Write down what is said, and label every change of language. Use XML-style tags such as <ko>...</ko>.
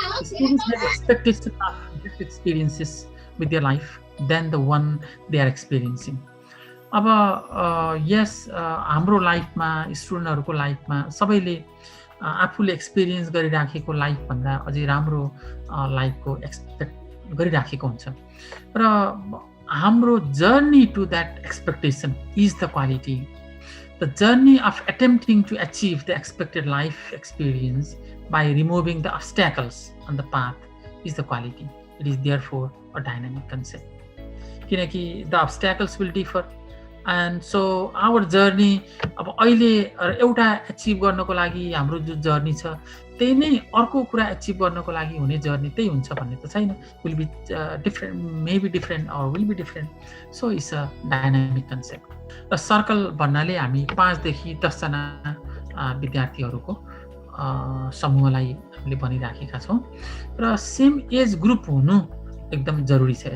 <en>Students have expectation of different experiences with their life than the one they are experiencing.</en> <ne>अब यस हाम्रो लाइफमा स्टुडेन्टहरूको लाइफमा सबैले आफूले एक्सपिरियन्स गरिराखेको लाइफभन्दा अझै राम्रो लाइफको एक्सपेक्ट गरिराखेको हुन्छ। र</ne> <en>हाम्रो journey to that expectation is the quality. The journey of attempting to achieve the expected life experience by removing the obstacles on the path is the quality. It is therefore a dynamic concept.</en> <ne>किनकि</ne> <en>the obstacles will differ, and so our journey</en> <ne>अब अहिले एउटा achieve गर्नको लागि हाम्रो जो journey छ त्यही नै अर्को कुरा achieve गर्नको लागि हुने journey त्यही हुन्छ भन्ने त छैन.</ne> <en>Will be different, maybe different or will be different. So it's a dynamic concept.</en> <ne>र सर्कल भन्नाले हामी 5 देखि 10 जना विद्यार्थीहरूको समूहलाई हामीले भनिराखेका छौँ र सेम एज ग्रुप हुनु एकदम जरुरी छ.</ne>